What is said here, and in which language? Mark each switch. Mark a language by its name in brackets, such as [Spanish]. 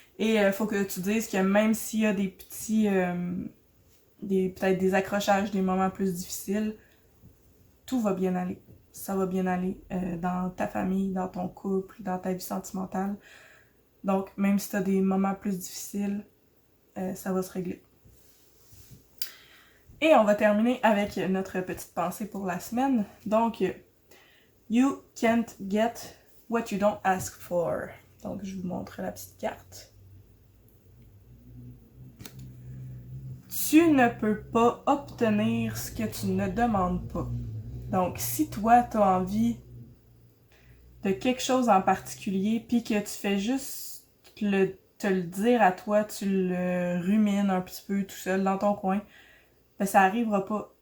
[French] Et il faut que tu dises que même s'il y a des petits, peut-être des accrochages, des moments plus difficiles, tout va bien aller. Ça va bien aller dans ta famille, dans ton couple, dans ta vie sentimentale. Donc, même si tu as des moments plus difficiles, ça va se régler. Et on va terminer avec notre petite pensée pour la semaine. Donc, [English] you can't get what you don't ask for. [French] Donc, je vous montre la petite carte. Tu ne peux pas obtenir ce que tu ne demandes pas. Donc, si toi, tu as envie de quelque chose en particulier, puis que tu fais juste te le dire à toi, tu le rumines un petit peu tout seul dans ton coin, ben ça arrivera pas.